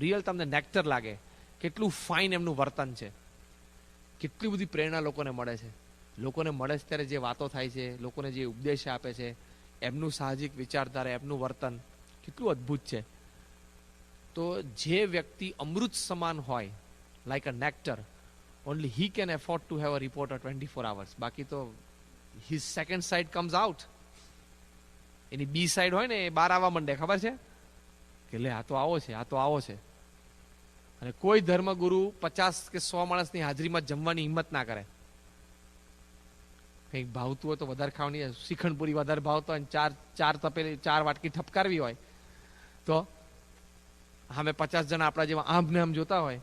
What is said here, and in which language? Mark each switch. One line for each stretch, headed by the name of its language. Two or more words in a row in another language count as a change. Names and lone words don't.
Gujarati: રિયલ તમને નેક્ટર લાગે, કેટલું ફાઇન એમનું વર્તન છે, કેટલી બધી પ્રેરણા લોકોને મળે છે. લોકોને મળે છે ત્યારે જે વાતો થાય છે, લોકોને જે ઉપદેશ આપે છે, એમનું સાહજિક વિચારધારા, એમનું વર્તન કેટલું અદ્ભુત છે. તો જે વ્યક્તિ અમૃત સમાન હોય,
English: like a nectar, only he can afford to have a reporter 24 hours.
Gujarati: બાકી તો
English: his second side comes out.
Gujarati: એની
English: B side
Gujarati: હોય ને એ બહાર આવવા માંડે, ખબર છે કે લે આ તો આવો છે, આ તો આવો છે. અને કોઈ ધર્મગુરુ 50 કે 100 માણસની હાજરીમાં જમવાની હિંમત ના કરે. કંઈક ભાવતું હોય તો વધારે ખાવાની, શ્રીખંડપુરી વધારે ભાવતો હોય, ચાર તપેલી 4 વાટકી ઠપકારવી હોય તો અમે 50 જણા આપણા જેવા આમ ને આમ જોતા હોય.